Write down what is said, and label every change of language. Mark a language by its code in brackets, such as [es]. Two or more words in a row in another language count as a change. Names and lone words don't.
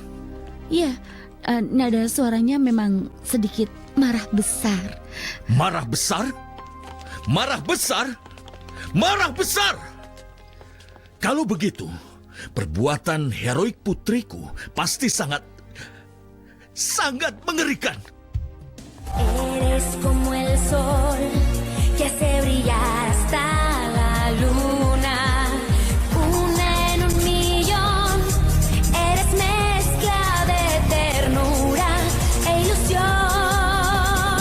[id] Iya, nada suaranya memang sedikit marah besar. Marah besar? Marah besar? Marah besar! Kalau begitu, perbuatan heroik putriku pasti sangat mengerikan. [es] Eres como el sol que hace brillar hasta la luna. Una en un millón. Eres mezcla de ternura e ilusión.